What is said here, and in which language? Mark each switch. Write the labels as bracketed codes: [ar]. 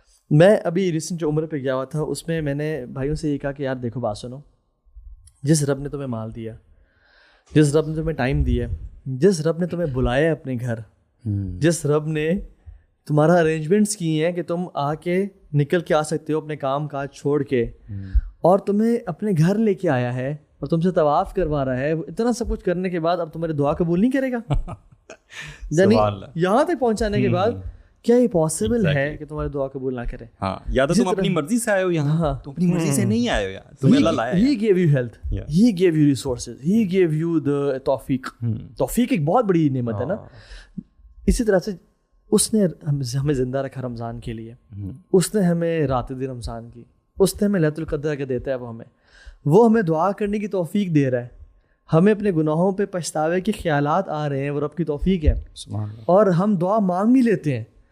[ur] میں ابھی ریسنٹ جو عمرے پہ گیا ہوا تھا, اس میں میں نے بھائیوں سے یہ کہا کہ یار دیکھو بات سنو, جس رب نے تمہیں مال دیا, جس رب نے تمہیں ٹائم دیا, جس رب نے تمہیں بلایا اپنے گھر, جس رب نے تمہارا ارینجمنٹس کی ہیں کہ تم آ کے نکل کے آ سکتے ہو اپنے کام کاج چھوڑ کے, اور تمہیں اپنے گھر لے کے آیا ہے اور تم سے طواف کروا رہا ہے, اتنا سب کچھ کرنے کے بعد اب تمہاری دعا قبول نہیں کرے گا؟ یعنی یہاں تک پہنچانے کے بعد کیا یہ پاسبل ہے کہ تمہاری دعا قبول نہ کرے؟ ہاں، یا تو تم اپنی مرضی سے آئے ہو یہاں، تم اپنی مرضی سے نہیں آئے ہو یار، تمہیں اللہ لایا ہے. [en] He gave you health, he gave you resources, he gave you the توفیق. [ur] توفیق ایک بہت بڑی نعمت ہے نا. اسی طرح سے اس نے ہمیں زندہ رکھا رمضان کے لیے، اس نے ہمیں رات دن رمضان کی، اس نے ہمیں لیلۃ القدر کے دیتا ہے، وہ ہمیں دعا کرنے کی توفیق دے رہا ہے. ہمیں اپنے گناہوں پہ پچھتاوے کے خیالات آ رہے ہیں، وہ رب کی توفیق ہے، اور ہم دعا مانگ بھی لیتے ہیں.